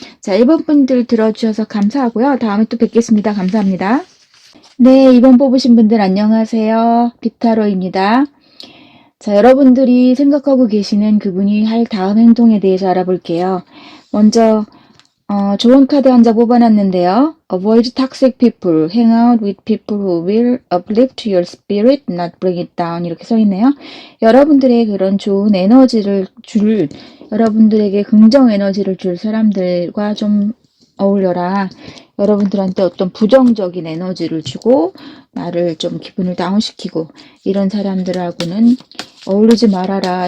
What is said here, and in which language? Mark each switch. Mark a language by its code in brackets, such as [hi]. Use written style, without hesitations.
[ko] 자, 1번 분들 들어주셔서 감사하고요. 다음에 또 뵙겠습니다. 감사합니다. 네, 2번 뽑으신 분들 안녕하세요. 비타로입니다. 자, 여러분들이 생각하고 계시는 그분이 할 다음 행동에 대해서 알아볼게요. 먼저 좋은 카드 한 장 뽑아놨는데요. [en] Avoid toxic people. Hang out with people who will uplift your spirit, not bring it down. [ko] 이렇게 써있네요. 여러분들의 그런 좋은 에너지를 여러분들에게 긍정 에너지를 줄 사람들과 좀 어울려라. 여러분들한테 어떤 부정적인 에너지를 주고 나를 좀 기분을 다운시키고 이런 사람들하고는 어울리지 말아라.